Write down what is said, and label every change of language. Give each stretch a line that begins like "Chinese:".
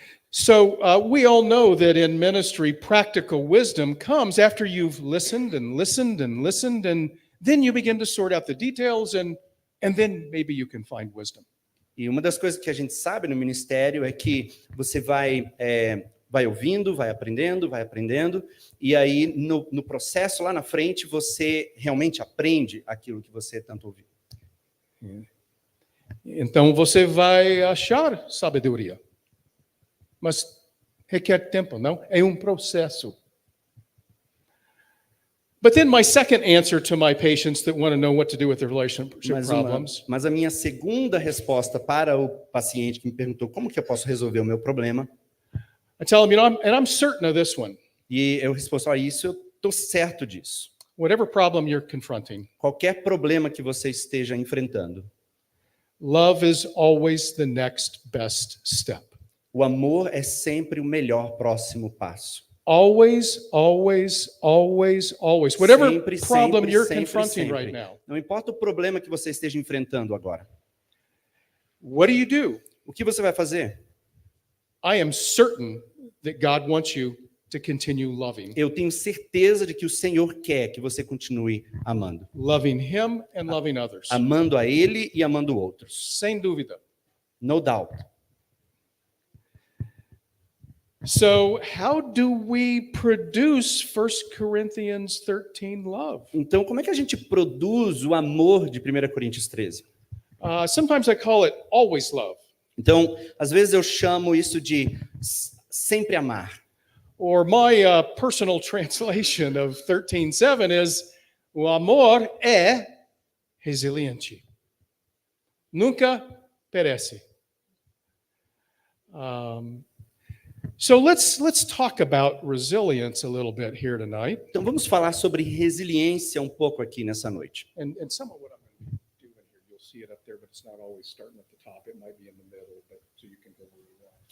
English: So we all know that in ministry, practical wisdom comes after you've listened and listened and listened, and then you begin to sort out the details, and then maybe you can find wisdom.
Portuguese: E uma das coisas que a gente sabe no ministério é que você vai ouvindo, vai aprendendo, e aí no processo lá na frente você realmente aprende aquilo que você tanto ouviu. Então você vai achar sabedoria. Mas requer tempo, não? É processo.
English: But then my second answer to my patients that want to know what to do with their relationship problems.
Portuguese: Mas a minha segunda resposta para o paciente que me perguntou como que eu posso resolver o meu problema,
English: I tell them, I'm certain of this one.
Portuguese: e eu respondo, isso eu estou certo disso.
English: Whatever problem you're confronting,
Portuguese: Qualquer problema que você esteja enfrentando,
English: love is always the next best step.
Portuguese: o amor é sempre o melhor próximo passo.
English: Always, always, always, always. Whatever
Portuguese: Sempre,
English: problem
Portuguese: sempre,
English: you're
Portuguese: sempre,
English: confronting
Portuguese: sempre.
English: right now.
Portuguese: Não importa o problema que você esteja enfrentando agora.
English: What do?
Portuguese: O que você vai fazer?
English: I am certain that God wants you to continue loving.
Portuguese: Eu tenho certeza de que o Senhor quer que você continue amando.
English: Loving Him and loving others.
Portuguese: Amando a Ele e amando outros. Sem dúvida.
English: No doubt. So, how do we produce 1 Corinthians 13 love?
Portuguese: Então, como é que a gente produz o amor de 1 Coríntios 13?
English: Sometimes I call it always love.
Portuguese: Então, às vezes eu chamo isso de sempre amar.
English: Or my personal translation of 13:7 is,
Portuguese: o amor é resiliente. Nunca perece.
English: So let's talk about resilience a little bit here tonight.
Portuguese: Então, vamos falar sobre resiliência um pouco aqui nessa noite.
English: And some of what I'm going to do in here, you'll see it up there, but it's not always starting at the top. It might be in the middle, but so you can go where you want.